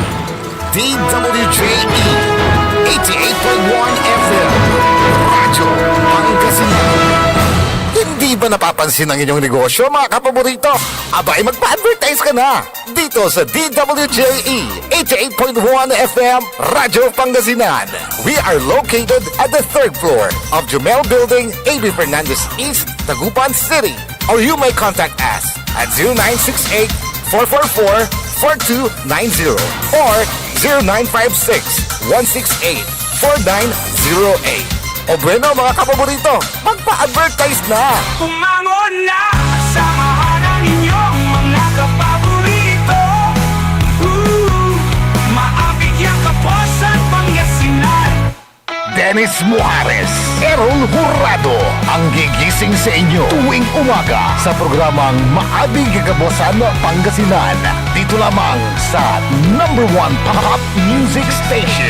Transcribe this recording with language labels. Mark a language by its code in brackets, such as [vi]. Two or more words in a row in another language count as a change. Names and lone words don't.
[tl] DWJE 88.1 FM Radyo Pangasinan. Hindi ba napapansin ang inyong negosyo, mga kapaborito? Abay, magpa-advertise ka na dito sa DWJE 88.1 FM Radyo Pangasinan. [en] We are located at the 3rd floor of Jumel Building, A.B. Fernandez East, Dagupan City. Or you may contact us at 0968-444-4290 or 0956-168-4908. [tl] O bueno mga kapaborito, magpa-advertise na! Umangon na, samahan ang inyong mga kapaborito. Maabig yung Kapuasan, Pangasinan. Dennis Muarez, Errol Hurado, ang gigising sa inyo tuwing umaga sa programang Maabig Kapuasan Pangasinan. Dito lamang sa #1 Pop Music Station.